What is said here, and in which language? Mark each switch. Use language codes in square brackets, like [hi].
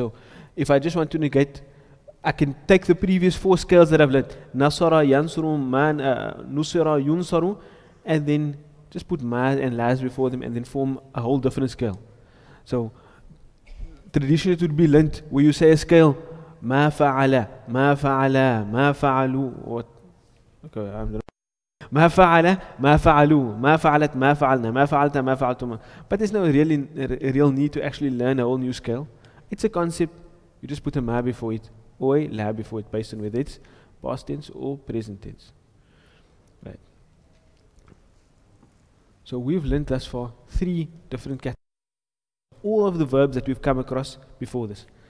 [en] So if I just want to negate, I can take the previous four scales that I've learned, Nasara, Yansuru, Nusira, Yunsaru, and then just put ma and las before them and then form a whole different scale. So traditionally it would be learnt where you say a scale, ma fa'ala, ma fa'ala, ma fa'alu, what? Okay, I'm [ar] ما فعل ما فعلوا ما فعلت ما فعلنا ما فعلت ما فعلتما. [en] But there's no real need to actually learn a whole new scale. It's a concept. You just put a ma before it or a la before it based on whether it's past tense or present tense. Right. So we've learned thus far 3 different categories. All of the verbs that we've come across before this.